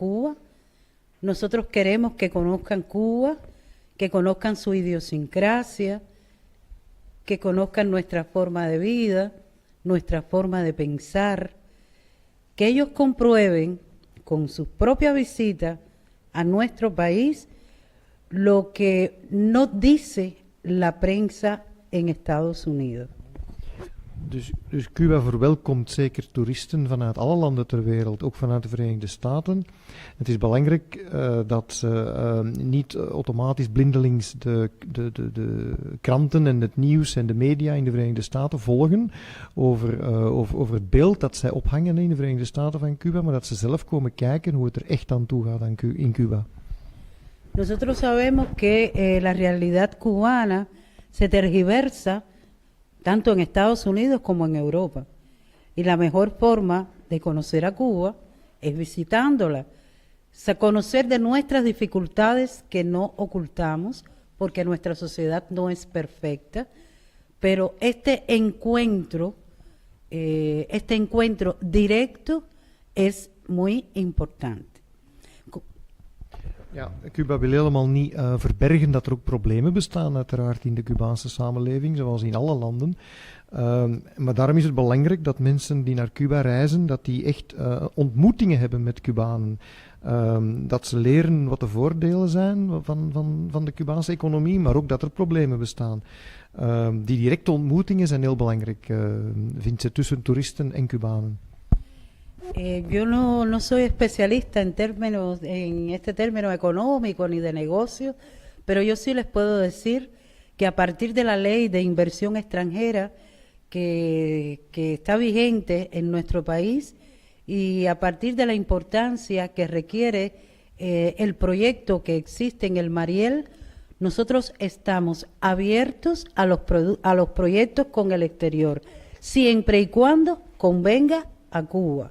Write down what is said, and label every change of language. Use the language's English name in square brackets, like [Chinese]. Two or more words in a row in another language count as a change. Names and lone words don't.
[Spanish] Cuba, nosotros queremos que conozcan Cuba, que conozcan su idiosincrasia, que conozcan nuestra forma de vida, nuestra forma de pensar, que ellos comprueben con sus propias visitas a nuestro país lo que no dice la prensa en Estados Unidos. [Dutch] Dus Cuba verwelkomt zeker toeristen vanuit alle landen ter wereld, ook vanuit de Verenigde Staten. Het is belangrijk dat ze niet automatisch blindelings de kranten en het nieuws en de media in de Verenigde Staten volgen over het beeld dat zij ophangen in de Verenigde Staten van Cuba, maar dat ze zelf komen kijken hoe het er echt aan toe gaat in Cuba. [Spanish] Nosotros sabemos que la realidad cubana se tergiversa tanto en Estados Unidos como en Europa. Y la mejor forma de conocer a Cuba es visitándola, conocer de nuestras dificultades que no ocultamos, porque nuestra sociedad no es perfecta, pero este encuentro directo es muy importante. [Dutch] Ja, Cuba wil helemaal niet verbergen dat er ook problemen bestaan uiteraard in de Cubaanse samenleving, zoals in alle landen. Maar daarom is het belangrijk dat mensen die naar Cuba reizen, dat die echt ontmoetingen hebben met Cubanen. Dat ze leren wat de voordelen zijn van de Cubaanse economie, maar ook dat er problemen bestaan. Die directe ontmoetingen zijn heel belangrijk, vindt ze, tussen toeristen en Cubanen. [Spanish] Yo no soy especialista en este término económico ni de negocio, pero yo sí les puedo decir que a partir de la ley de inversión extranjera que está vigente en nuestro país y a partir de la importancia que requiere el proyecto que existe en el Mariel, nosotros estamos abiertos a los proyectos con el exterior, siempre y cuando convenga a Cuba.